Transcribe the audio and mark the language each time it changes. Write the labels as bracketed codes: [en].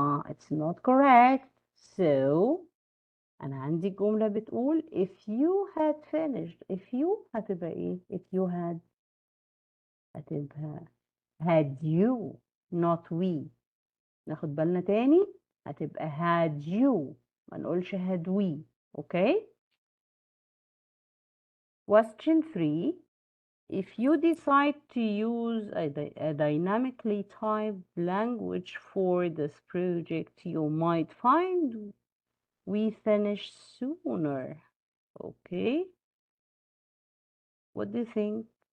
[en] It's not correct. So [ar] أنا عندي جملة بتقول [en] if you had finished. if you [ar] هتبقى إيه؟ [en] if you had [ar] هتبقى [en] had you not we. [ar] ناخد بالنا تاني هتبقى [en] had you [ar] ما نقولش [en] had we. Okay. Question 3. If you decide to use a dynamically typed language for this project, you might find we finish sooner. Okay. What do you think?